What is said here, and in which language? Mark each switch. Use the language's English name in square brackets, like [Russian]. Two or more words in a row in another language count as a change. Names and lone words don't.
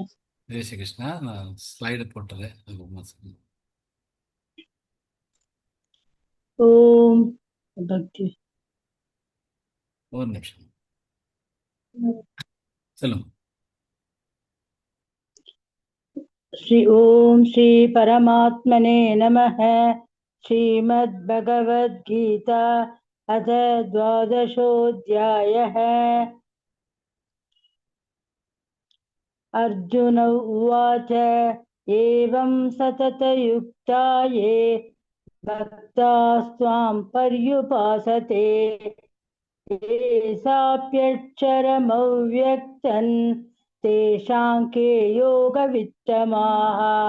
[Tamil] ஜெய் ஸ்ரீ கிருஷ்ணா. நான் ஸ்லைடு போட்டுறேன். ஓம் பக்தி. ஒரு நிமிஷம் சொல்லுங்க. [Sanskrit] ॐ श्री परमात्मने नमः. श्रीमद्भगवद्गीता अथ द्वादशोऽध्यायः। अर्जुन उवाच एवं सततयुक्ता ये भक्तास्त्वां पर्युपासते येषाप्यक्षरमव्यक्तं तेषां के योगवित्तमाः।